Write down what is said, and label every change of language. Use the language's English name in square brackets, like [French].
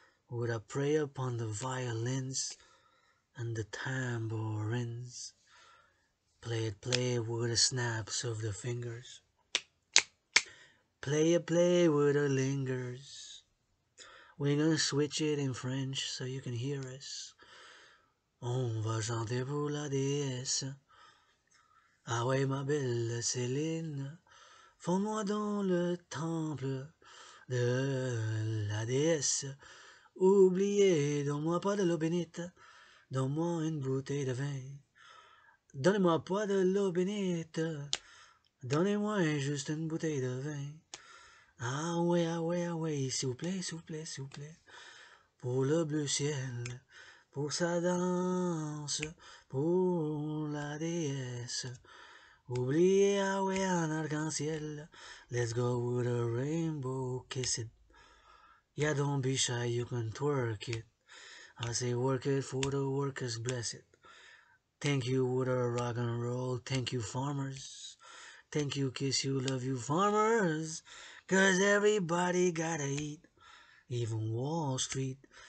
[English] Would I pray upon the violins and the tambourines? Play it with the snaps of the fingers. Play it with the lingers. We're gonna switch it in French so you can hear us. [French] On va chanter pour la déesse. Ah ouais, ma belle Céline, fonds-moi dans le temple de la déesse. Oubliez, donne-moi pas de l'eau bénite, donne-moi une bouteille de vin. Donnez-moi pas de l'eau bénite, donnez-moi juste une bouteille de vin. Ah ouais, ah ouais, ah ouais, s'il vous plaît, s'il vous plaît, s'il vous plaît. Pour le bleu ciel, pour sa danse, pour la déesse. Oubliez, ah ouais, un arc-en-ciel. [English] Let's go with a rainbow, kiss it. Yeah, don't be shy, you can twerk it. I say work it for the workers, bless it. Thank you with a rock and roll, thank you farmers. Thank you, kiss you, love you farmers. Cause everybody gotta eat, even Wall Street.